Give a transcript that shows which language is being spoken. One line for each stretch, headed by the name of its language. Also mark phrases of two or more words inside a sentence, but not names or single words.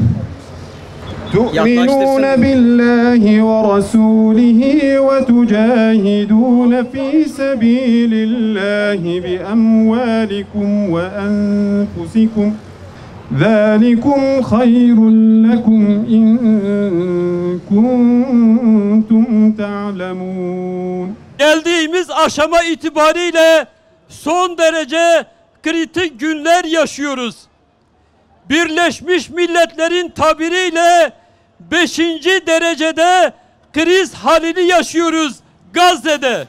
Arabic: تؤمنون بالله ورسوله وتجاهدون في سبيل الله بأموالكم وأنفسكم ذلكم خير لكم إن كنتم تعلمون.
Turkish: Geldiğimiz aşama itibariyle son derece kritik günler yaşıyoruz. Birleşmiş Milletler'in tabiriyle 5. derecede kriz halini yaşıyoruz Gazze'de.